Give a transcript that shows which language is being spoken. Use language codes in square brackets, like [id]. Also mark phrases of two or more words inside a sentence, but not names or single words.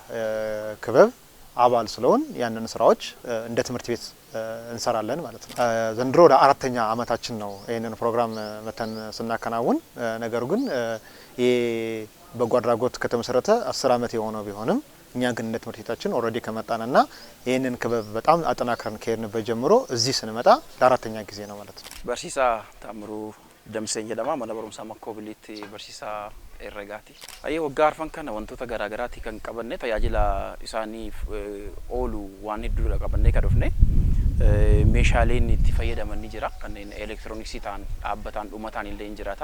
[am] ክበብ አባል ስለሆን ያንን ስራዎች እንደ ትምህርት ቤት እንሰራለን ማለት ነው። ዘንድሮ ለአራተኛ አመታችን ነው ይሄንን ፕሮግራም መተን ስናከናውን። ነገሩ ግን ይሄ በጎ አድራጎት ከተመሰረተ 10 አመት የሆነው ቢሆንም እኛ ግን እንደ ትምህርት ቤታችን ኦሬዲ ከመጣንና ይሄንን ክበብ በጣም አጠናክረን ከሄድንበት ጀምሮ እዚህ ስንመጣ ለአራተኛ ጊዜ ነው ማለት ነው። [om] በርሲሳ ታምሩ ደምሰኝ ጀለማ mana barumsaa Makkoo Biliitti barsiisaa herregaati. Waggaa arfan kana wantoota garaa garaati kan qabanne tajaajila isaaniif oolu waan hedduudha qabannee kan dhufne. Meeshaaleen itti fayyadaman ni jira. Kanneen elektirooniksii ta'an dhaabbataan dhumataan illee ni jiraata.